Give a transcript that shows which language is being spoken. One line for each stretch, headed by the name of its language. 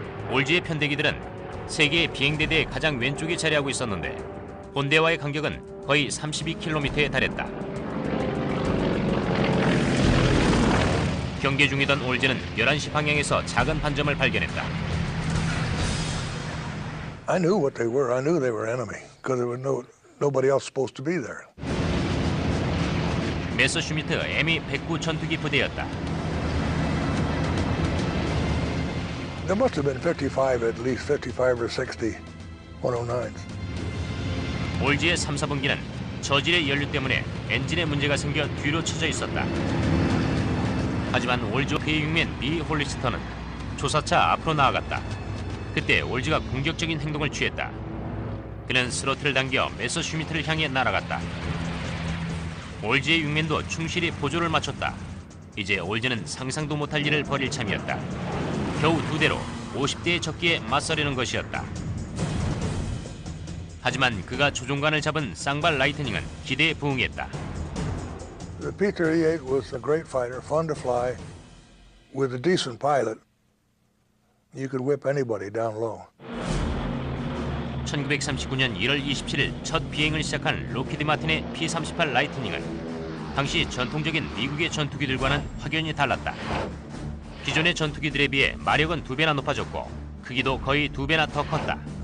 Korean: 올즈의 편대기들은 세계의 비행대대의 가장 왼쪽에 자리하고 있었는데 본대와의 간격은 거의 32km에 달했다. 경계 중이던 올즈는 11시 방향에서 작은 반점을 발견했다.
English: I knew what they were. I knew they were enemy because there was nobody else supposed to be there.
Korean: 메서슈미트 ME-109 전투기 부대였다.
English: There must have been 55, at least 55 or 60 109s.
Korean: 올즈의 3, 4분기는 저질의 연료 때문에 엔진에 문제가 생겨 뒤로 쳐져 있었다. 하지만 올즈 그의 육맨 리 홀리스터는 조사차 앞으로 나아갔다. 그때 올즈가 공격적인 행동을 취했다. 그는 스로틀을 당겨 메서슈미트를 향해 날아갔다. 올즈의 육맨도 충실히 보조를 맞췄다. 이제 올즈는 상상도 못할 일을 벌일 참이었다. 겨우 2대로 50대의 적기에 맞서려는 것이었다. 하지만 그가 조종관을 잡은 쌍발 라이트닝은 기대에 부응했다.
English: The P-38 was a great fighter, fun to fly. With a decent pilot, you could whip anybody down low.
Korean: 1939년 1월 27일 첫 비행을 시작한 로키드 마틴의 P-38 라이트닝은 당시 전통적인 미국의 전투기들과는 확연히 달랐다. 기존의 전투기들에 비해 마력은 2배나 높아졌고 크기도 거의 2배나 더 컸다.